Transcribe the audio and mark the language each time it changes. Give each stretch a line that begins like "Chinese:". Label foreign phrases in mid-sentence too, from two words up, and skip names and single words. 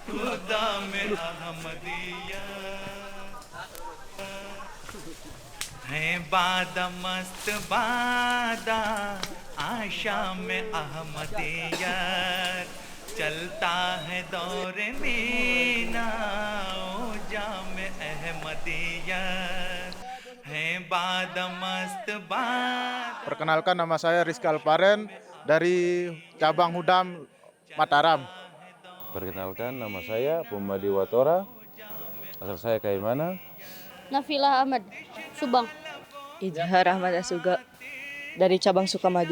Urdu: خدام احمدیت ہے بادہ مست بادہ آشا میں احمدیت چلتا ہے دور مینا و جام احمدیت ہے بادہ مست بادہ.
Indonesian: Perkenalkan, nama saya Rizky Alparen dari cabang Hudam Mataram. Perkenalkan, nama saya Pumadi Watora, asal saya Kaimana. Nafilah Ahmad, Subang. Izhar Ahmad Asuga dari cabang Sukamaju.